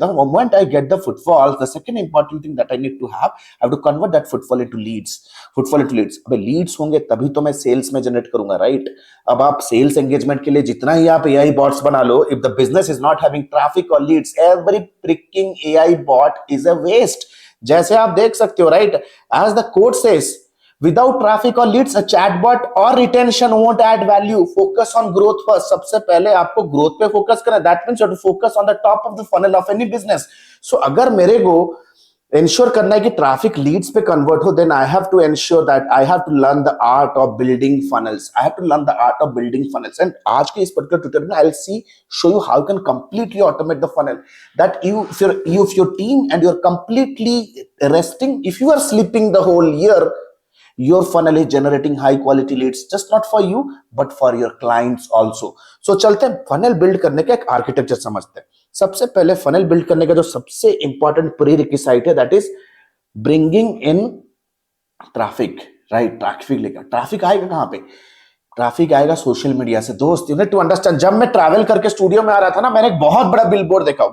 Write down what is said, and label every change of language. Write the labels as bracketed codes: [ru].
[en] The moment I get the footfall, the second important thing that I need to have to convert that footfall into leads. Footfall into leads. [hi] अबे Leeds होंगे तभी तो मैं sales में generate करूंगा, right? अब आप sales engagement के लिए जितना ही आप एआई बॉट्स बना लो, [en] If the business is not having traffic और leads, every fricking AI bot is a waste. [hi] जैसे आप देख सकते हो, right? [en] As the code says, without traffic or leads, a chatbot or retention won't add value. Focus on growth first. [hi] सबसे पहले आपको growth पे फोकस करना है. [en] That means you have to focus on the top of the funnel of any business. So [hi] अगर मेरे को ensure करना है कि ट्रैफिक लीड्स पे कन्वर्ट हो, [en] Then I have to ensure that I have to learn the art of building funnels. I have to learn the art of building funnels. And [hi] आज के इस पर्टिकुलर ट्यूटोरियल में [en] I will see show you how can completely automate the funnel. That if your team and you're completely resting, if you are sleeping the whole year, your funnel is generating high quality leads, just not for you but for your clients also. [hi] So चलते हैं funnel build करने का एक architecture समझते हैं. सबसे पहले funnel build करने का जो सबसे इंपॉर्टेंट प्रीरिक्विजिट है, [en] that is bringing in traffic, right? [hi] Traffic लेकर. ट्रैफिक आएगा कहां पे? ट्रैफिक आएगा सोशल मीडिया से. दोस्त, [en] you need to understand, [hi] जब मैं ट्रैवल करके स्टूडियो में आ रहा था ना, मैंने एक बहुत बड़ा बिलबोर्ड देखा.